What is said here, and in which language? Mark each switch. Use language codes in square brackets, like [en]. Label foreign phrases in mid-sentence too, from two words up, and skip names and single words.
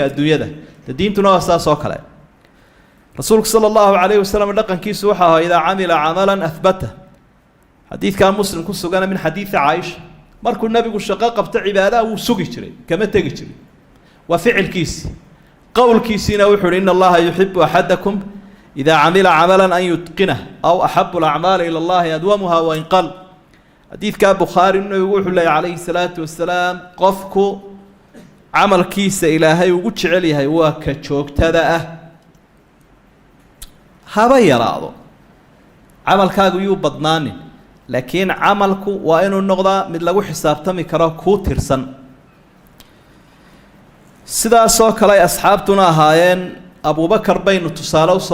[so] adduunyada diintuna waa saas oo kale rasuulku [ar] صلى الله عليه وسلم [so] dhaqankiisu waxa ahaa [ar] إذا عمل عملا أثبته [so] xadiidka muslim ku sugan [ar] من حديث عائشة [so] markuu nabigu shaqo qabto cibaada uu sugi jiray kama tagi jiray wa ficilkiisi qowlkiisina wuxuu [ar] إن الله يحب أحدكم إذا عمل عملا أن يتقنه أو أحب الأعمال إلى الله أدومها وإن قل [so] xadiidka Bukhari nabigu wuxuu leeyahay [ar] عليه الصلاة والسلام [so] qofku amalkiisa ilaahay ugu jecel yahay waa ka joogtada ah haba yaraado camalkaagu yuu badnaanin laakiin camalku waa inuu noqdaa mid lagu xisaabtami karo ku tirsan sidaas oo kale asxaabtuna ahaayeen Abu Bakar baynu tusaale u